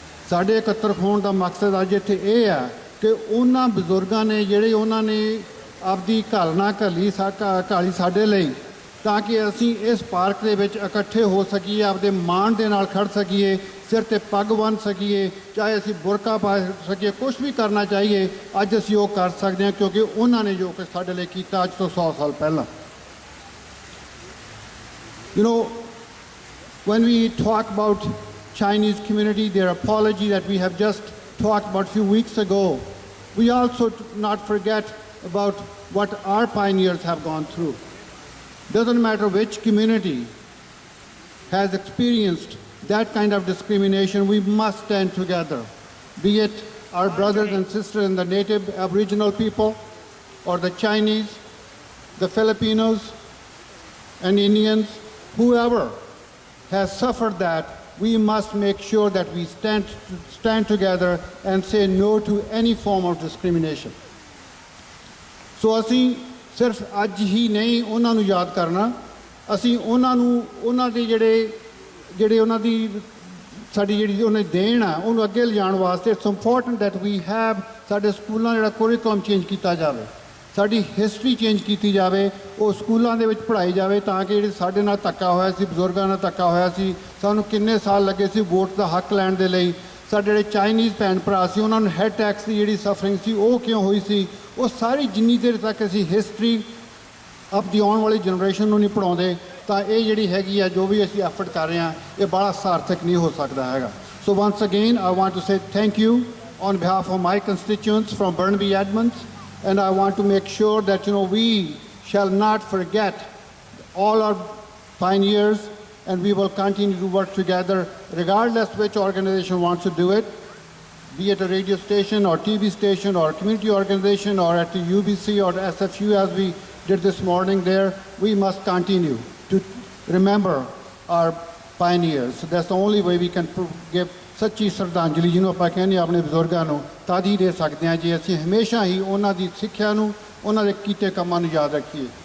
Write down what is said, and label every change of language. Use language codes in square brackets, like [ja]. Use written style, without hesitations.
[pa] ਸਾਡੇ ਇਕੱਤਰ ਹੋਣ ਦਾ ਮਕਸਦ ਅੱਜ ਇੱਥੇ ਇਹ ਆ ਕਿ ਉਹਨਾਂ ਬਜ਼ੁਰਗਾਂ ਨੇ ਜਿਹੜੇ ਉਹਨਾਂ ਨੇ ਆਪਦੀ ਘਾਲਣਾ ਘਾਲੀ ਸਾਡੇ ਲਈ, ਤਾਂ ਕਿ ਅਸੀਂ ਇਸ ਪਾਰਕ ਦੇ ਵਿੱਚ ਇਕੱਠੇ ਹੋ ਸਕੀਏ, ਆਪਦੇ ਮਾਣ ਦੇ ਨਾਲ ਖੜ ਸਕੀਏ, ਸਿਰ 'ਤੇ ਪੱਗ ਬੰਨ੍ਹ ਸਕੀਏ, ਚਾਹੇ ਅਸੀਂ ਬੁਰਕਾ ਪਾ ਸਕੀਏ, ਕੁਛ ਵੀ ਕਰਨਾ ਚਾਹੀਏ ਅੱਜ ਅਸੀਂ ਉਹ ਕਰ ਸਕਦੇ ਹਾਂ ਕਿਉਂਕਿ ਉਹਨਾਂ ਨੇ ਜੋ ਕਿ ਸਾਡੇ ਲਈ ਕੀਤਾ ਅੱਜ ਤੋਂ 100 ਸਾਲ ਪਹਿਲਾਂ। [en] You know, when we talk about Chinese community, their apology that we have just talked about a few weeks ago, we also not forget about what our pioneers have gone through. Doesn't matter which community has experienced that kind of discrimination, we must stand together, be it our brothers and sisters in the native Aboriginal people or the Chinese, the Filipinos and Indians, whoever has suffered that, we must make sure that we stand together and say no to any form of discrimination. So [pa] ਅਸੀਂ ਸਿਰਫ ਅੱਜ ਹੀ ਨਹੀਂ ਉਹਨਾਂ ਨੂੰ ਯਾਦ ਕਰਨਾ, ਅਸੀਂ ਉਹਨਾਂ ਨੂੰ ਉਹਨਾਂ ਦੇ ਜਿਹੜੇ ਉਹਨਾਂ ਦੀ ਸਾਡੀ ਜਿਹੜੀ ਉਹਨਾਂ ਦੀ ਦੇਣ ਆ ਉਹਨੂੰ ਅੱਗੇ ਲਿਜਾਣ ਵਾਸਤੇ [en] it's important that we have [pa] ਸਾਡੇ ਸਕੂਲਾਂ ਜਿਹੜਾ ਕੋਰੀਕੁਲਮ ਚੇਂਜ ਕੀਤਾ ਜਾਵੇ। ਸਾਡੀ ਹਿਸਟਰੀ ਚੇਂਜ ਕੀਤੀ ਜਾਵੇ, ਉਹ ਸਕੂਲਾਂ ਦੇ ਵਿੱਚ ਪੜ੍ਹਾਈ ਜਾਵੇ ਤਾਂ ਕਿ ਜਿਹੜੇ ਸਾਡੇ ਨਾਲ ਧੱਕਾ ਹੋਇਆ ਸੀ, ਬਜ਼ੁਰਗਾਂ ਨਾਲ ਧੱਕਾ ਹੋਇਆ ਸੀ, ਸਾਨੂੰ ਕਿੰਨੇ ਸਾਲ ਲੱਗੇ ਸੀ ਵੋਟ ਦਾ ਹੱਕ ਲੈਣ ਦੇ ਲਈ, ਸਾਡੇ ਜਿਹੜੇ ਚਾਈਨੀਜ਼ ਭੈਣ ਭਰਾ ਸੀ ਉਹਨਾਂ ਨੂੰ ਹੈਡ ਟੈਕਸ ਦੀ ਜਿਹੜੀ ਸਫਰਿੰਗ ਸੀ ਉਹ ਕਿਉਂ ਹੋਈ ਸੀ, ਉਹ ਸਾਰੀ ਜਿੰਨੀ ਦੇਰ ਤੱਕ ਅਸੀਂ ਹਿਸਟਰੀ ਆਪਣੀ ਆਉਣ ਵਾਲੀ ਜਨਰੇਸ਼ਨ ਨੂੰ ਨਹੀਂ ਪੜ੍ਹਾਉਂਦੇ ਤਾਂ ਇਹ ਜਿਹੜੀ ਹੈਗੀ ਆ ਜੋ ਵੀ ਅਸੀਂ ਐਫਰਟ ਕਰ ਰਹੇ ਹਾਂ ਇਹ ਬੜਾ ਸਾਰਥਕ ਨਹੀਂ ਹੋ ਸਕਦਾ ਹੈਗਾ। [en] So once again I want to say thank you on behalf of my constituents from Burnaby Edmonds, and I want to make sure that we shall not forget all our pioneers, and we will continue to work together regardless which organization wants to do it, be it a radio station or TV station or community organization or at the UBC or SFU as we did this morning there. We must continue to remember our pioneers. So that's the only way we can give [pa] ਸੱਚੀ ਸ਼ਰਧਾਂਜਲੀ ਜਿਹਨੂੰ ਆਪਾਂ ਕਹਿੰਦੇ ਆਪਣੇ ਬਜ਼ੁਰਗਾਂ ਨੂੰ ਤਦ ਹੀ ਦੇ ਸਕਦੇ ਹਾਂ ਜੇ ਅਸੀਂ ਹਮੇਸ਼ਾ ਹੀ ਉਹਨਾਂ ਦੀ ਸਿੱਖਿਆ ਨੂੰ ਉਹਨਾਂ ਦੇ ਕੀਤੇ ਕੰਮਾਂ ਨੂੰ ਯਾਦ ਰੱਖੀਏ।